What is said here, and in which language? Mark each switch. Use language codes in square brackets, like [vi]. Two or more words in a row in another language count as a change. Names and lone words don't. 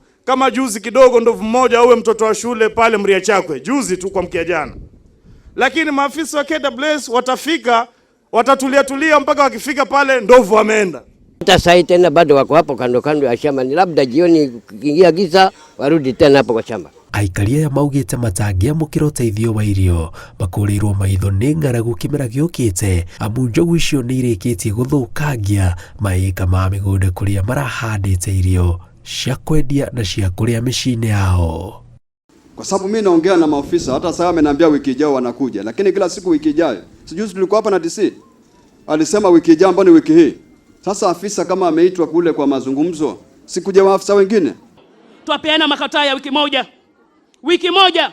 [sw] Kama juzi kidogo ndovu mmoja uwe mtoto wa shule pale Mriachakwe, juzi tu kwa mkia jana. Lakini maafisa wa KWS watafika, watatulia mpaka wakifika pale ndovu wameenda. Hata saa tena bado wako hapo kando ya shamba, ni labda jioni kiingia giza warudi tena hapo kwa shamba. [ki] Aikari aya maugĩte matangĩamũkĩra ũteithio wa irio, makũrĩirwo maitho nĩ ng'aragu kĩmera gĩũkĩte, amu njogu icio nĩ irĩkĩtie gũthũkangia maĩka ma mĩgũnda kũrĩa marahandĩte irio cia kwendia na cia kũrĩa mĩciĩ-inĩ yao. [sw] Kwa sababu mimi naongea na maofisa, hata sasa ameniambia wiki ijayo wanakuja, lakini kila siku wiki ijayo. Sijui tulikuwa hapa na DC, alisema wiki ijayo ambayo ni wiki hii. Sasa afisa kama ameitwa kule kwa mazungumzo, sikuja maafisa wengine. Tuapeana makataa ya wiki moja.